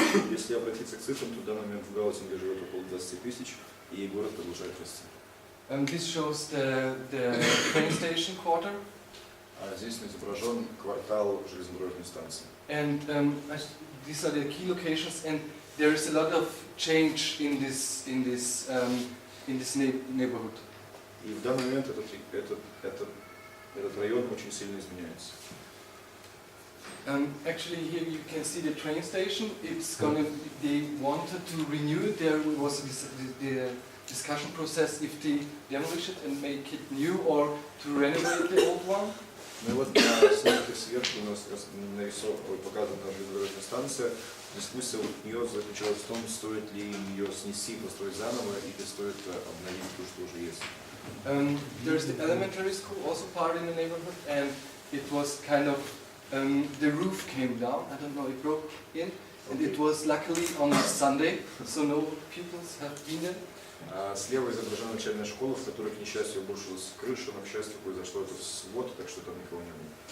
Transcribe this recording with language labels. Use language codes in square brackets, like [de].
[ru] Если обратиться к цифрам, то в данный момент в Гаутинге живет около 20 тысяч, и город продолжает расти. [en] This shows the train station quarter. [ru] А здесь изображен квартал железнодорожной станции. [en] And these are the key locations, and there is a lot of change in this neighborhood. [ru] И в данный момент этот район очень сильно изменяется. [en] Actually, here you can see the train station. They wanted to renew it. There was the discussion process if they demolish it and make it new or to renovate the old one. [ru] Ну и вот на снимке сверху у нас показана железнодорожная станция. Дискуссия от нее заключалась в том, стоит ли ее снести, построить заново, или стоит обновить то, что уже есть. [en] There's the elementary school, also part in the neighborhood, and it was kind of the roof came down. I don't know, it broke in, and it was luckily on a Sunday, so no pupils have been there. [ru] Слева изображена начальная школа, в которой, к несчастью, обрушилась крыша, но, к счастью, произошло это в субботу, так что там никого не было.